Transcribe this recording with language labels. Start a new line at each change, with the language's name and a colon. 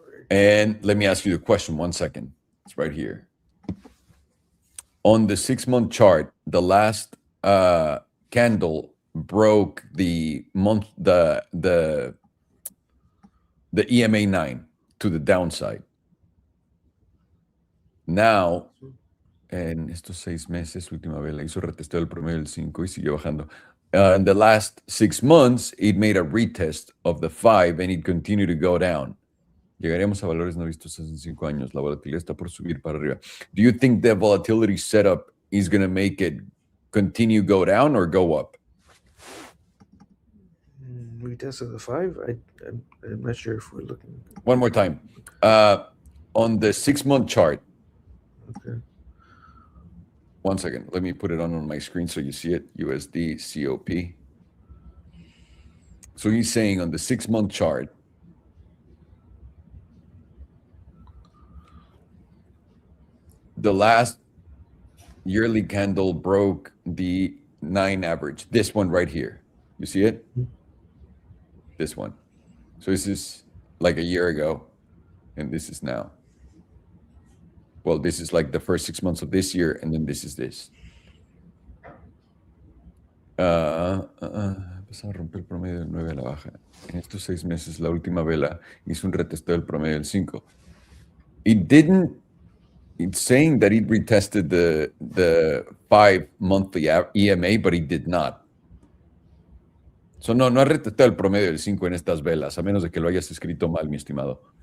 English: And let me ask you the question 1 second. It's right here. On the 6-month chart, the last candle broke the EMA 9 to the downside.
Spanish: Now, en estos 6 meses, última vela, hizo retesteo del promedio del 5 y siguió bajando.
English: In the last 6 months, it made a retest of the 5 and it continued to go down.
Spanish: Llegaremos a valores no vistos hace 5 años. La volatilidad está por subir para arriba.
English: Do you think the volatility setup is going to make it continue go down or go up? Retest of the 5? I'm not sure if we're looking. One more time. On the 6-month chart. Okay. 1 second. Let me put it on my screen so you see it. USD COP. So he's saying on the 6-month chart, the last yearly candle broke the 9 average. This one right here. You see it? This one. So this is like a year ago, and this is now. Well, this is like the first 6 months of this year, and then this is this.
Spanish: Empezó a romper el promedio del 9 a la baja. En estos 6 meses, la última vela hizo un retesteo del promedio del 5.
English: It's saying that it retested the 5 monthly EMA, but it did not.
Spanish: So no ha retestado el promedio del 5 en estas velas, a menos de que lo hayas escrito mal, mi estimado.